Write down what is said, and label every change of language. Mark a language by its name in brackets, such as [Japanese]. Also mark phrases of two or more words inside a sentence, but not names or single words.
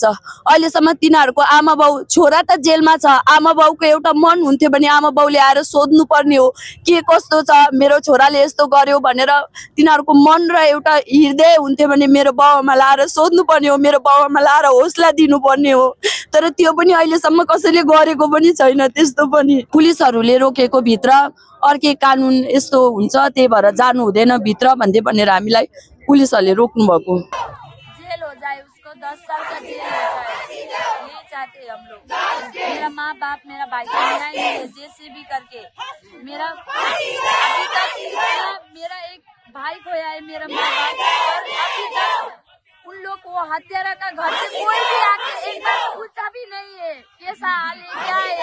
[Nepali] अहिलेसम्म तिनीहरूको आमा बाउ, छोरा त जेलमा छ, आमा बाउको एउटा मन हुन्थ्यो भने आमा बाउले आएर सोध्नु पर्ने हो के कस्तो छ, मेरो छोराले यस्तो गर्यो भनेर तिनीहरूको मन र एउटा हृदय हुन्थ्यो भने मेरो बाउआमालाई आएर सोध्नु पर्ने हो, मेरो बाउआमालाई आएर हौसला दिनुपर्ने हो। तर त्यो पनि अहिलेसम्म कसैले गरेको पनि छैन। त्यस्तो पनि पुलिसहरूले रोकेको भित्र अर्कै कानुन यस्तो हुन्छ, त्यही भएर जानु हुँदैन भित्र भनेर हामीलाई पुलिसहरूले रोक्नु भएको। [Hindi] जेल हो जाए उसको, 10 साल का जेल हो जाए, यही चाहते हम लोग। मेरा माँ बाप, मेरा भाई को न्याय मिले जैसे भी करके। मेरा अभी तक मेरा एक भाई खोया है, मेरा माँ बाप, और अभी तक उन लोग को हत्यारा का घर से कोई भी आके एक बार पूछा भी नहीं है कैसा हाल है, क्या है।